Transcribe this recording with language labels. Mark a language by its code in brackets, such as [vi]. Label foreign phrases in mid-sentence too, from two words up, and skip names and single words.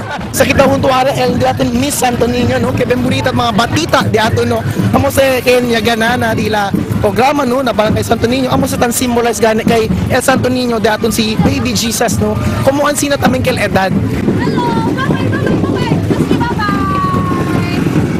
[cbk] Sa kita huntuara el datin Miss Santo Niño, no? Kaya bonita mga batita di ato, no? Amo sa kanya ganana dila programa, no? Na Barangay Santo Niño. Amo sa tan symbolize gana kay El Santo Niño di aton si Baby Jesus, no? Kumuan sina taming kel edad.